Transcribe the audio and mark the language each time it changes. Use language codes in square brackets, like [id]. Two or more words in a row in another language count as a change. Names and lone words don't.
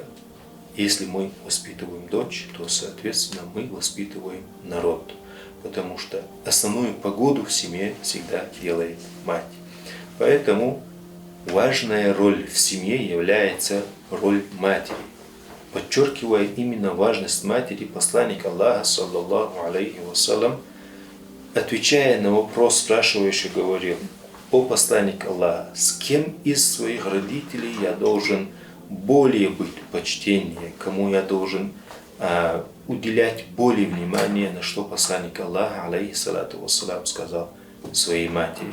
[ru] Если мы воспитываем дочь, то, соответственно, мы воспитываем народ. Потому что основную погоду в семье всегда делает мать. Поэтому важная роль в семье является роль матери. Подчеркивая именно важность матери, посланник Аллаха, [ar] صلى الله عليه وسلم, [ru] отвечая на вопрос спрашивающий, говорил: «О посланник Аллаха, с кем из своих родителей я должен более быть почтеннее, кому я должен уделять более внимания?» На что посланник Аллаха, [ar] عليه الصلاة والسلام, [ru] сказал: своей матери.